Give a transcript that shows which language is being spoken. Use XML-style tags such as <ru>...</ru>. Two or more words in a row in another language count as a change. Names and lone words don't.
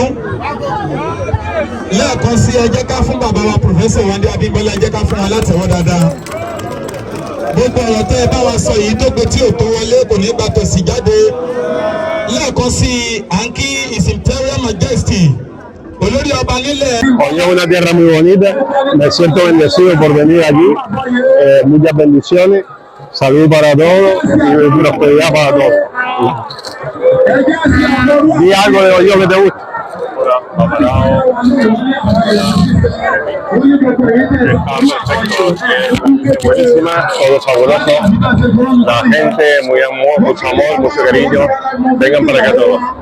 <yo>Lẹ́ẹ̀kan sí ẹ jẹ́ ká fún bàbá wa Professor Wande Abímbọ́lá ẹ jẹ́ ká fún wa látẹ̀wọ́ dáadáa. Gbogbo ọ̀rọ̀ tẹ́ ẹ bá wa sọ yìí tó gbé tí ò tó wọlé kò ní gbà tòsí jáde. Lẹ́ẹ̀kan sí à ń kí</yo> <en>His Imperial Majesty</en> <yo>olórí ọba nílẹ̀.</yo> <es>Hoy es una tierra muy bonita, me siento bendecido por venir aquí, muchas bendiciones, salud para todos y prosperidad para todos. Di algo de Hoyo que te gusta. Buenísima, todo sabroso, la gente muy amor, mucho amor, mucho cariño, vengan para acá todos.</es>